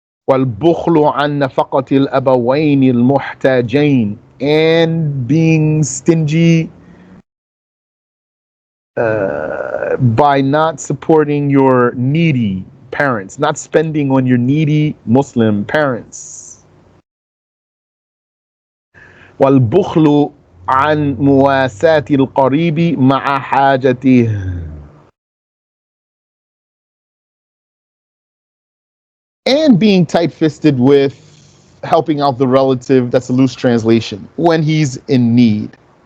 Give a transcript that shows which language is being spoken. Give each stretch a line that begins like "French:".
Arabic: وَالْبُخْلُ عَنْ نَفَقَةِ الْأَبَوَيْنِ الْمُحْتَاجَيْنِ,
English: and being stingy by not supporting your needy parents, not spending on your needy Muslim parents.
Arabic: والبخل عن مواساة القريب مع حاجته.
English: And being tight-fisted with helping out the relative, that's a loose translation, when he's in need.